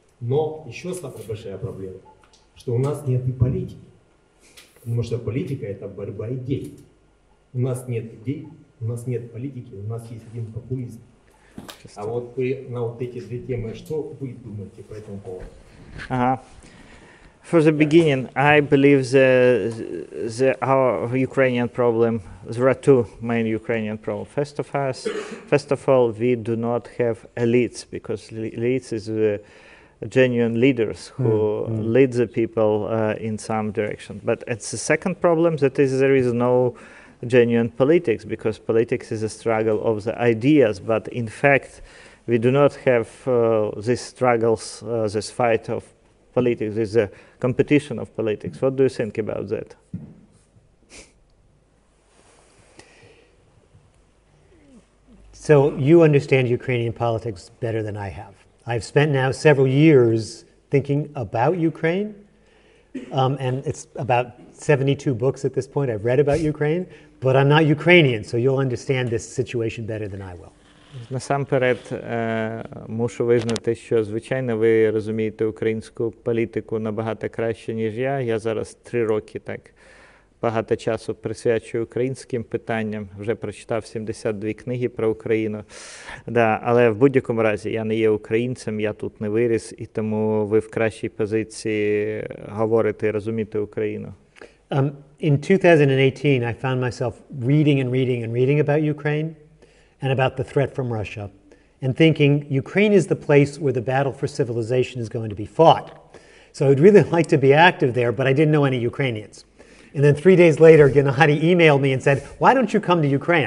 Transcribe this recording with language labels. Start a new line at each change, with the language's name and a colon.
Russian: Но еще самая большая проблема, что у нас нет и политики. Потому что политика — это борьба идей. У нас нет идей, у нас нет политики, у нас есть один популизм. А вот вы на вот эти две темы, что вы думаете по этому поводу?
English: For the beginning, I believe our Ukrainian problem, there are two main Ukrainian problems. First of all, we do not have elites, because elites is genuine leaders who lead the people in some direction. But it's the second problem, that is there is no genuine politics, because politics is a struggle of the ideas, but in fact we do not have these struggles, this fight of politics, this is a competition of politics. What do you think about that? So you understand Ukrainian politics better than I have. I've spent now several years thinking about Ukraine, and it's about 72 books at this point I've read about Ukraine, but I'm not Ukrainian, so you'll understand this situation better than I will.
Ukrainian: Насамперед, мушу визнати, що, звичайно, ви розумієте українську політику набагато краще, ніж я. Я зараз 3 роки так багато часу присвячую українським питанням. Вже прочитав 72 книги про Україну. Да, але в будь-якому разі я не є українцем, я тут не виріс, і тому ви в кращій позиції говорите і розумієте Україну. In 2018, I found myself reading about Ukraine and about the threat from Russia, and thinking Ukraine is the place where the battle for civilization is going to be fought. So I'd really like to be active there, but I didn't know any Ukrainians. And then 3 days later, Gennady emailed me and said, "Why don't you come to Ukraine?"